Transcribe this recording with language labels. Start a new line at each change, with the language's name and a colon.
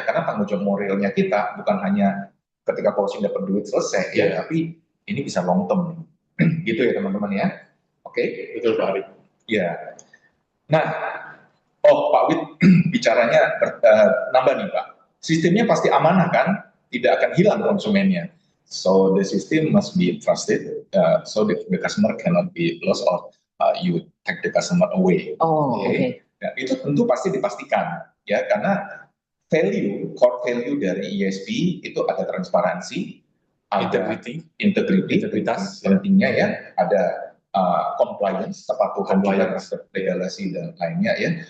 Indonesian: Ya, karena tanggung jawab moralnya kita bukan hanya ketika closing dapat duit selesai, ya, tapi ini bisa long term. Gitu ya teman-teman ya. Oke? Betul Pak Ari. Ya. Nah, Pak Wid bicaranya nambah nih Pak. Sistemnya pasti amanah kan, tidak akan hilang konsumennya.
English: So the system must be trusted, so the customer cannot be lost or you take the customer away. Okay.
Indonesian: Nah, itu tentu pasti dipastikan, ya, karena core value dari ESP itu ada transparansi, ada integritas pentingnya ya, ada compliance, kepatuhan terhadap regulasi dan lainnya ya.